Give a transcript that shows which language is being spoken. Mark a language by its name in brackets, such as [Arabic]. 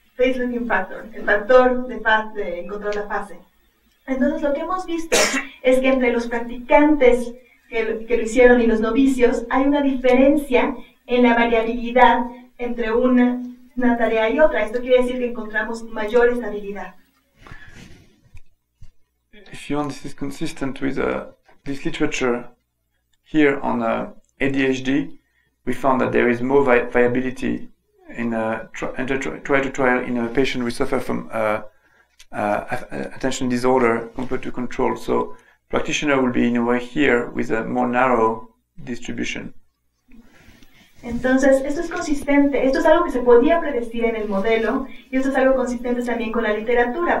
[English] Phase looking factor, [Spanish] el factor de encontrar la fase. Entonces lo que hemos visto es que entre los practicantes que lo hicieron y los novicios hay una diferencia en la variabilidad entre una tarea y otra. Esto quiere decir que encontramos mayor estabilidad. [English] If you want, this is consistent with this literature here on ADHD. We found that there is more viability in trial in a patient who suffer from attention disorder compared to control. So practitioner will be in a way here with a more narrow distribution. [Spanish] Entonces, esto es consistente, esto es algo que se podía predecir en el modelo y esto es algo consistente también con la literatura.